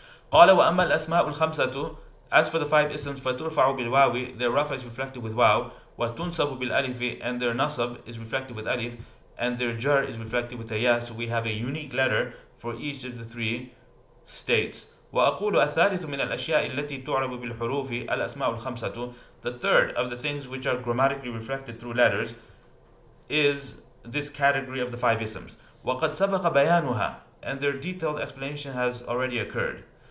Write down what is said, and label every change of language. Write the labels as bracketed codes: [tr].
[ar] قال وأما الأسماء الخمسة, [en] as for the 5 isms, [ar] فترفع بالواو, [en] their rafa is reflected with waw, [ar] وتنصب بالالif, [en] and their nasab is reflected with alif, and their jar is reflected with a ya. So we have a unique letter for each of the 3 states. [ar] وأقول الثالث من الأشياء التي تعرب بالحروف الأسماء الخمسة. [en] The third of the things which are grammatically reflected through letters is this category of the five isms. [ar] وقد سبق بيانها, [en] and their detailed explanation has already occurred.